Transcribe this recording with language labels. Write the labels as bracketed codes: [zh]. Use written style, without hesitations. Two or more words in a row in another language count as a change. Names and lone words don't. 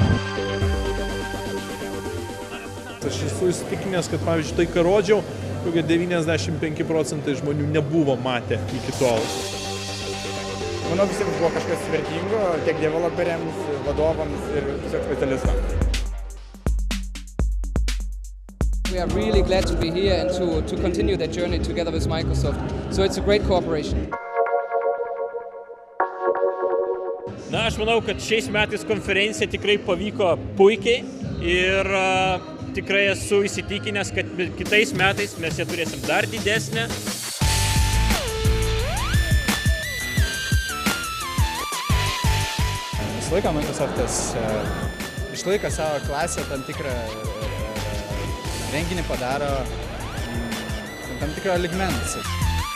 [lt] Aš esu įsitikinęs, kad pavyzdžiui tai, ką rodžiau, kokie 95% žmonių nebuvo matę iki tol. Manau, visiems buvo kažkas vertingo, tiek developeriams, vadovams ir tiesiog specialistams. [en] We are really glad to be here and to continue that journey together with Microsoft. So it's a great cooperation. [lt] Na, aš manau, kad šiais metais konferencija tikrai pavyko puikiai ir tikrai esu įsitikinęs, kad kitais metais mes ją turėsim dar didesnę. Visą laiką Microsoftas išlaiko savo klasę, tam tikrą renginį padaro tam tikrą lygmenį.